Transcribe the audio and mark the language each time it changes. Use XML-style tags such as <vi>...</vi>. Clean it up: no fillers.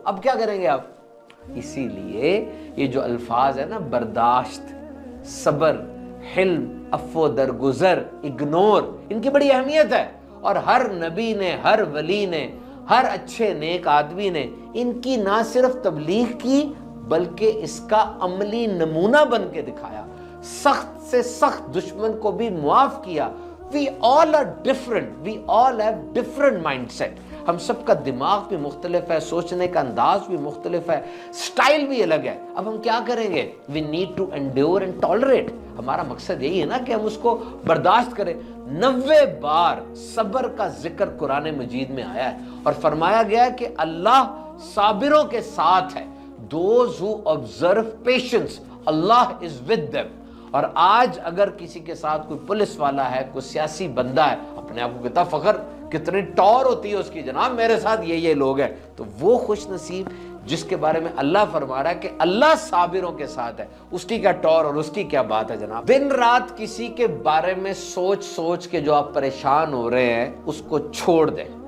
<ur>اب کیا کریں گے آپ؟ اسی لیے یہ جو الفاظ ہے نا، برداشت، صبر، حلم، عفو درگزر، اگنور، ان کی بڑی اہمیت ہے. اور ہر نبی نے، ہر ولی نے، ہر اچھے نیک آدمی نے ان کی نہ صرف تبلیغ کی بلکہ اس کا عملی نمونہ بن کے دکھایا. سخت سے سخت دشمن کو بھی معاف کیا.</ur> <en>We all are different. We all have different mindset.</en> <ur>ہم سب کا دماغ بھی مختلف ہے، سوچنے کا انداز بھی مختلف ہے، سٹائل بھی الگ ہے. اب ہم کیا کریں گے؟</ur> <en>We need to endure and tolerate.</en> <ur>ہمارا مقصد یہی ہے نا کہ ہم اس کو برداشت کریں. 90 بار صبر کا ذکر قرآن مجید میں آیا ہے اور فرمایا گیا ہے کہ اللہ صابروں کے ساتھ ہے.</ur> <en>Those who observe patience, Allah is with them.</en> <ur>اور آج اگر کسی کے ساتھ کوئی پولیس والا ہے، کوئی سیاسی بندہ ہے، اپنے آپ کو کتنا فخر، کتنی ٹور ہوتی ہے اس کی، جناب میرے ساتھ یہ لوگ ہیں، تو وہ خوش نصیب جس کے بارے میں اللہ فرما رہا ہے کہ اللہ صابروں کے ساتھ ہے. اس کی کیا ٹور اور اس کی کیا بات ہے جناب. دن رات کسی کے بارے میں سوچ کے جو آپ پریشان ہو رہے ہیں اس کو چھوڑ دیں.</ur>